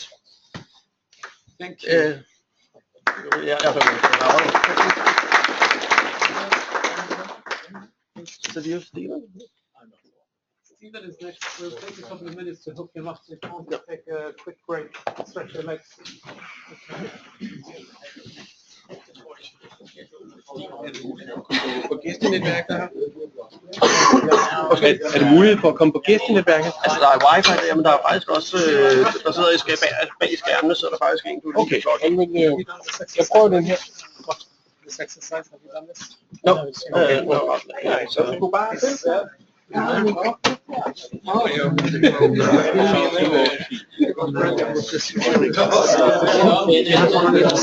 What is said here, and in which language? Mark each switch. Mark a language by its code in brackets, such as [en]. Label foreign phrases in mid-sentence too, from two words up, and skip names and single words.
[en] Thank you. Yeah, is it you, Steven? Steven is next. We'll take a couple of minutes to hook him up. So if you want to take a quick break, stretch your legs. [da] På gæstenetværket her? Er det muligt for at komme på gæstenetværket? Altså, der er wifi der, men der er faktisk også, der sidder bag skærmene, så er der faktisk en, du lige Okay, jeg prøver den her. [en] This exercise, have you done this? No, no, [da] så du bare [en] Oh, yeah.